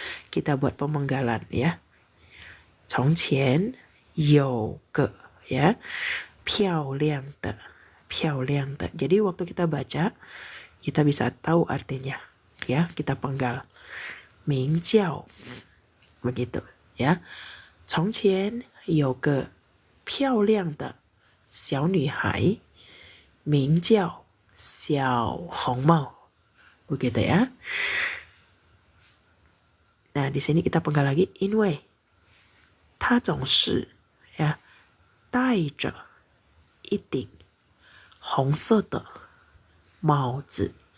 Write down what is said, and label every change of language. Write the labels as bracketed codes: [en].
[id] Kita buat pemenggalan ya. [zh] 从前有个 [id] ya, [zh] 漂亮的, 漂亮的. [id] Jadi waktu kita baca, kita bisa tahu artinya ya, kita penggal. [zh] 名叫 [id] begitu ya. [zh] 从前有个漂亮的小女孩，名叫小红帽. [id] Begitu ya. Nah, di sini kita penggal lagi, [zh] 因为她总是 [id] ya [zh] 戴着一顶红色的帽子。